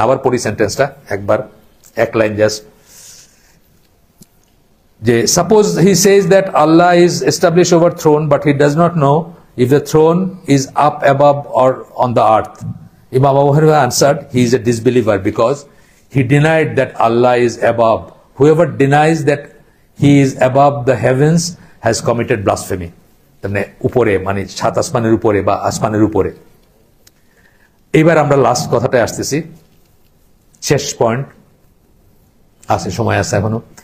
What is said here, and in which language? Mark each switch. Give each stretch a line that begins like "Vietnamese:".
Bangla: আবার পড়ি সেন্টেন্সটা একবার, এক লাইন জাস্ট, যে
English: Suppose he says that Allah is establish over throne but he does not know if the throne is up above or on the earth. Imam Abu Hanifa answered, he is a disbeliever because he denied that Allah is above. Whoever denies that he is above the heavens has committed blasphemy.
Bangla: মানে উপরে, মানে সাত আসমানের উপরে বা আসমানের উপরে। এবার আমরা লাস্ট কথাটায় আসতেছি, শেষ পয়েন্ট আছে, সময় আছে এখনো।